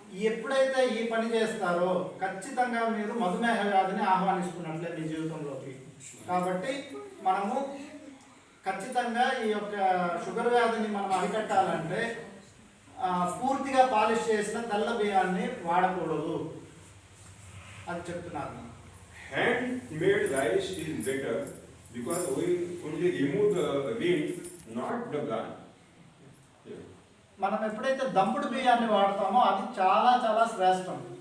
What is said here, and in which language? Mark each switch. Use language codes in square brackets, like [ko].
[te] ఎప్పుడైతే ఈ పని చేస్తారో ఖచ్చితంగా మీరు మధుమేహ వ్యాధిని ఆహ్వానిస్తున్నట్లే మీ జీవితంలోకి. కాబట్టి మనము ఖచ్చితంగా ఈ యొక్క షుగర్ వ్యాధిని మనం అరికట్టాలంటే పూర్తిగా పాలిష్ చేసిన తెల్ల బియ్యాన్ని వాడకూడదు అని చెప్తున్నాను. [en] Handmade rice is better because we only remove the wheat, not the bran. [te] మనం ఎప్పుడైతే దంపుడు బియ్యాన్ని వాడతామో అది చాలా చాలా శ్రేష్టం.